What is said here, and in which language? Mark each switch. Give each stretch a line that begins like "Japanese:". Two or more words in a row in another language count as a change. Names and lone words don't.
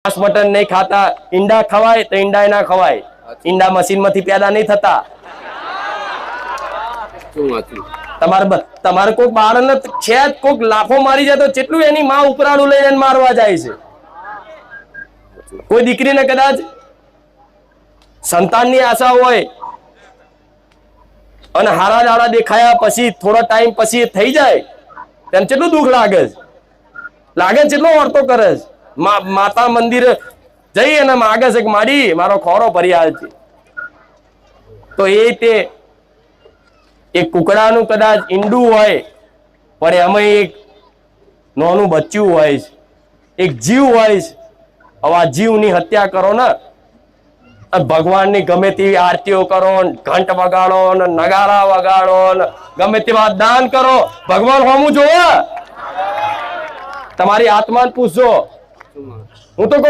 Hindi: मटन नहीं खाता,
Gujarati: ઈંડા ખવાય તો ઈંડા ના ખવાય,
Hindi: ईंडा मशीन में पैदा नहीं थता।
Gujarati: તમારે કોઈક બાળને છેદ કોઈક લાફો મારી જાય તો કેટલું એની માં ઉપરાણું લઈને મારવા જાય છે। કોઈ દીકરીને કદાચ સંતાનની આશા હોય અને હારા દાડા દેખાયા પછી થોડો ટાઈમ પછી થઈ જાય તેને કેટલું દુઃખ લાગે કેટલો વર્તો કરે માતા મંદિર જઈ અને માગે છે કે માડી મારો ખોરો ભરી આવજે। તો એ તે એક કૂકડાનું કદાચ ઈંડું હોય પણ એમાં એક નોનું બચ્ચું હોય, એક જીવ હોય। હવે આ જીવની હત્યા કરો ને ભગવાન ની ગમે તેવી આરતીઓ કરો, ઘંટ વગાડો ને નગારા વગાડો ને ગમે તેવા દાન કરો, ભગવાન હોમું જોવે। તમારી આત્માને પૂછો। હું તો